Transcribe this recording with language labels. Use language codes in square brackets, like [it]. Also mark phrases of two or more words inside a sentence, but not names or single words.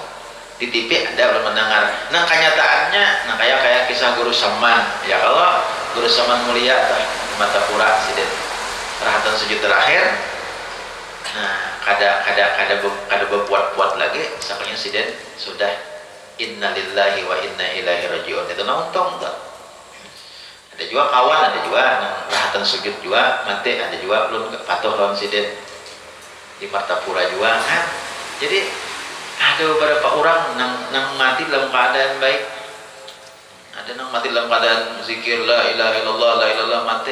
[id] Di TV ada belum mendengar. Nah kenyataannya, nah kayak kisah Guru Saman. [bjn] Ya kalau Guru Saman mulia tah mata pura siden rahatan sujud terakhir. Nah kada berbuat lagi. Sakanya siden sudah [ar] إنا لله وإنا إليه راجعون. [bjn] Itu nonton tak. Ada juga kawan, ada juga nah, rahatan sujud juga mati, ada juga belum patuh lawan siden di Martapura juga. Nah, jadi ada beberapa orang nang mati dalam keadaan baik, ada nang mati dalam keadaan zikir [ar] لا إله إلا الله لا إلا الله [bjn] mati.